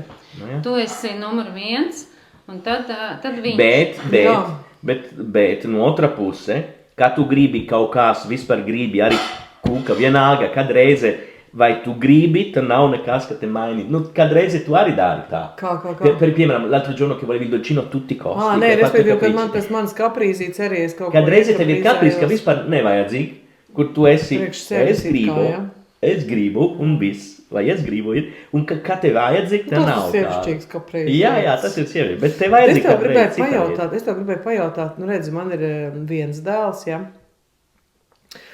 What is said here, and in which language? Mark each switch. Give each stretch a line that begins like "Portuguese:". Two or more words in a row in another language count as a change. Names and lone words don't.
Latvian: Tu esi numur 1, un tad viņš. Bet no otra puse, kad tu gribi kaut kās, vispār gribi arī kūka, vienalga, kad reize, vai tu gribi, tad nav nekas, ka te maini. Kad reize tu arī dari tā. Kā? Piemēram,
Italian: l'altro giorno che volevi il dolcino a tutti i costi.
Latvian: Nē, respektīvi, kad man tas mans kaprīzīts arī es kaut ko... Kad reize tev ir kaprīz, ka vispār nevajadzīgi, kur tu esi, es gribu un viss. Vai es gribu ir, un kad tev vajadzīgi, tad nav tā. Tas ir sievišķīgs kaprīzes. Jā, tas ir sievišķīgs, bet tev vajadzīgi Es tev gribēju pajautāt, nu redzi, man ir viens dēls, jā.